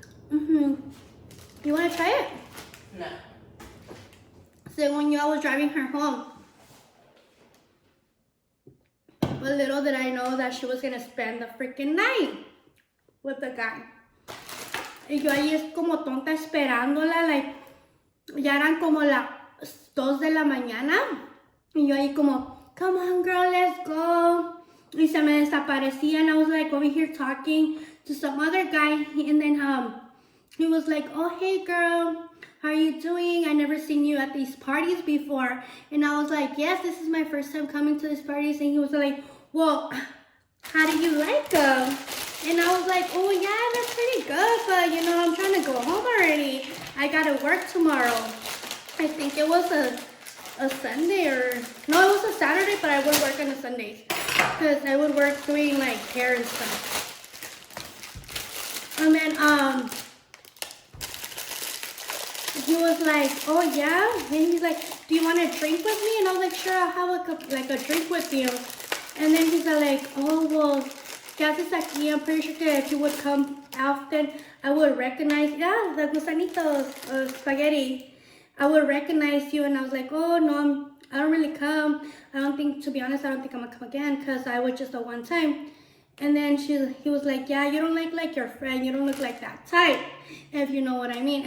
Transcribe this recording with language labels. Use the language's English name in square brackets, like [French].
[English] You wanna try it? No. [Spanish] Según yo, [English] I was driving her home. But little did I know that she was gonna spend the freaking night with the guy. [Spanish] Y yo ahí es como tonta esperándola, like, ya eran como las 2 de la mañana. Y yo ahí como, [English] come on girl, let's go. [Spanish] Y se me desaparecía, [English] and I was like over here talking to some other guy. And then he was like, oh hey girl, how are you doing? I never seen you at these parties before. And I was like, yes, this is my first time coming to these parties. And he was like, well, how do you like them? And I was like, oh yeah, that's pretty good, but you know, I'm trying to go home already. I gotta work tomorrow. I think it was a Sunday, or no, it was a Saturday, but I would work on the Sundays because I would work doing like hair and stuff. And then he was like, oh yeah, and he's like, do you want to drink with me? And I was like, sure, I'll have a drink with you. And then he's like, oh well, [Spanish] ¿qué haces aquí? [English] I'm pretty sure that if you would come often, I would recognize, yeah, the gusanitos, spaghetti. I would recognize you. And I was like, oh no, I don't really come. I don't think, to be honest, I don't think I'm gonna come again because I was just a one time. And then he was like, yeah, you don't look like your friend. You don't look like that type, if you know what I mean.